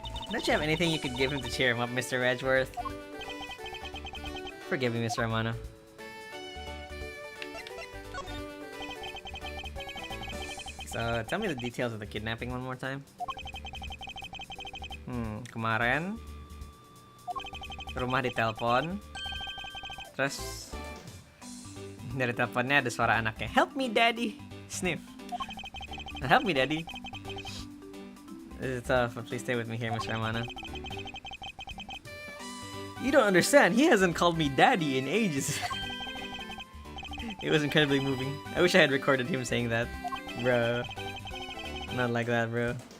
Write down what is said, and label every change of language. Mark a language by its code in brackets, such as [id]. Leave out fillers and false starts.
[en] Don't you have anything you could give him to cheer him up, Mr. Edgeworth? Forgive me, Mr. Amano. So, tell me the details of the kidnapping one more time. [id] Kemarin rumah ditelepon, terus dari teleponnya ada suara anaknya. [en] Help me, daddy. Sniff. Help me, daddy. This is tough, but please stay with me here, Mr. Amano. You don't understand. He hasn't called me daddy in ages. It was incredibly moving. I wish I had recorded him saying that. Bro. Not like that, bro.